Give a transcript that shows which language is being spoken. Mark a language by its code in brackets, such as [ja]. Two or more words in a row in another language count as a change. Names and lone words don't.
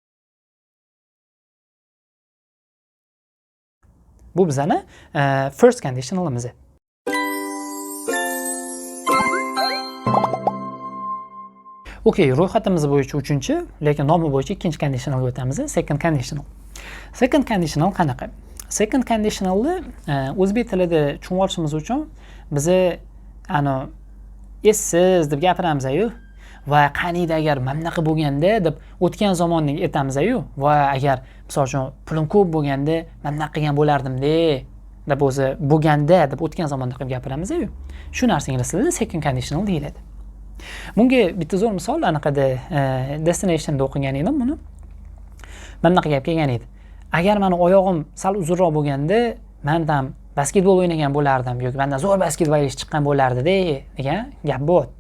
[uz] Bu bizani [en] first conditionalimiz. [uz] Okay, ro'yxatimiz bo'yicha 3-chi, lekin nomi bo'yicha 2-chi conditionalga o'tamiz. [en] Second conditional. Second conditional [uz] qanaqa? [en] second conditionalni [uz] o'zbek tilida tushunib olishimiz uchun biza essiz deb gapiramiz-ku. Va qaniydi agar mana bunaqa bo'lganda deb o'tgan zamonni aytamiz-ku. Va agar misol uchun pulim ko'p bo'lganda mana bunaqa qilgan bo'lardim-da deb o'zi bo'lganda deb o'tgan zamonda qilib gapiramiz-ku. Shu narsa ingliz tilida [en] second conditional [uz] deyiladi. Bunga bitta zo'r misol anaqada destinationda o'qigan edim buni. Mana bunaqa gap kelgan edi. Agar meni oyog'im sal uzunroq bo'lganda, men ham basketbol o'ynagan bo'lardim yoki mendan zo'r basketbolist chiqqan bo'lardi-da degan gap bo'pti.